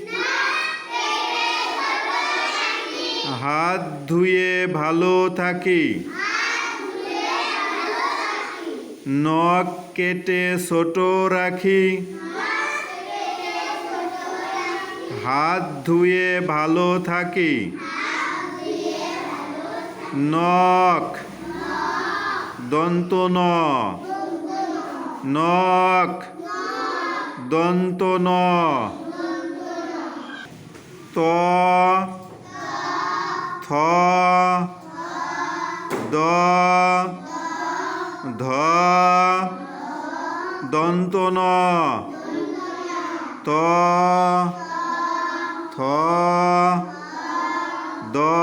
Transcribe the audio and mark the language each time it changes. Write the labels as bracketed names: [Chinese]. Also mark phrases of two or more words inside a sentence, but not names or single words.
[Bangla] হাত ধুয়ে ভালো থাকি, নখ কেটে ছোট রাখি, হাত ধুয়ে ভালো থাকি, নখ দন্ত ন নখ দন্ত ন ত থ দ ধ দন্ত ন ত থ দ